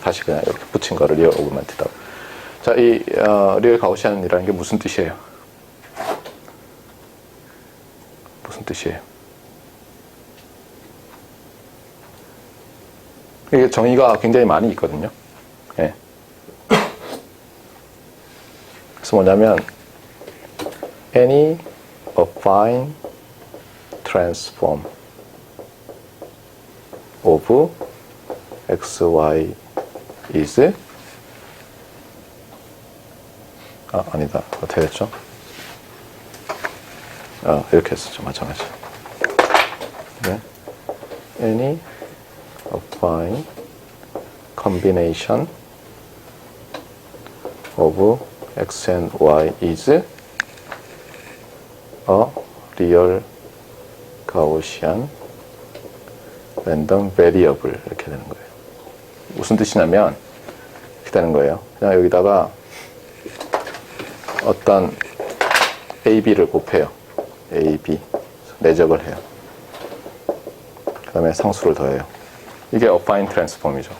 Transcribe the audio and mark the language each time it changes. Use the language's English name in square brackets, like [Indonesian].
[Korean] 다시 그냥 이렇게 붙인 거를 리얼 오그먼트다고. 자, 이 리얼 가우시안이라는 게 무슨 뜻이에요? 무슨 뜻이에요? 이게 정의가 굉장히 많이 있거든요. 예. [English] 그래서 뭐냐면 any affine transform of x, y is [Korean] 아니다. 어떻게 됐죠? 이렇게 했었죠. 마찬가지. 네. [English] any affine combination of x and y is a real Gaussian random variable [Korean] 이렇게 되는 거예요. 무슨 뜻이냐면 이렇게 되는 거예요. 그냥 여기다가 어떤 A, B를 곱해요. A, B 내적을 해요. 그 다음에 상수를 더해요. 이게 affine transform이죠.